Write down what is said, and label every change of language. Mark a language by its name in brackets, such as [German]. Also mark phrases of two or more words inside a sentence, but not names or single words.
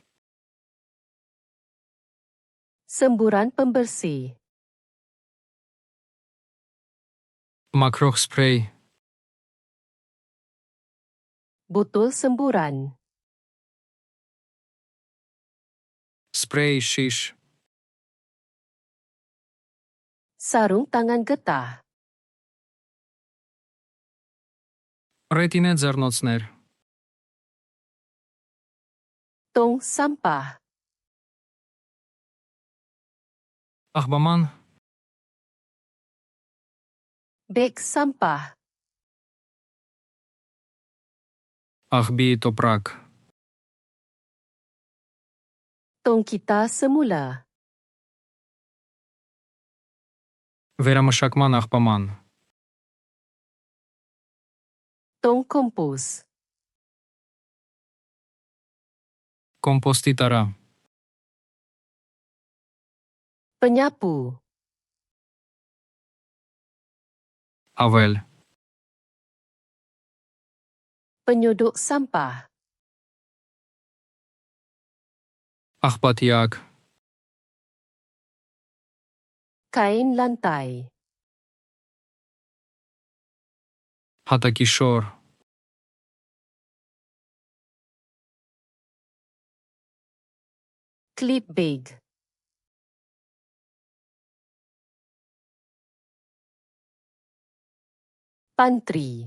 [Malay] Semburan pembersih. [Armenian] մաքրող սփրեյ, [Malay] Botol semburan. [Armenian] սփրեյ շիշ, [Malay] Sarung tangan getah. [Armenian] ռետինե ձեռնոցներ, [Malay] Tong sampah. [Armenian] աղբաման, [Malay] Beg sampah. [Armenian] աղբի տոպրակ, [Malay] Tong kita semula. [Armenian] վերամշակման աղբաման, [Malay] Tong kompos. [Armenian] կոմպոստի տարա, [Malay] Penyapu. [Armenian] ավել, [Malay] Penyuduk sampah. [Armenian] աղբատիակ, [Malay] Kain lantai. [Armenian] հատակի շոր, [Malay] Clip big. Pantry.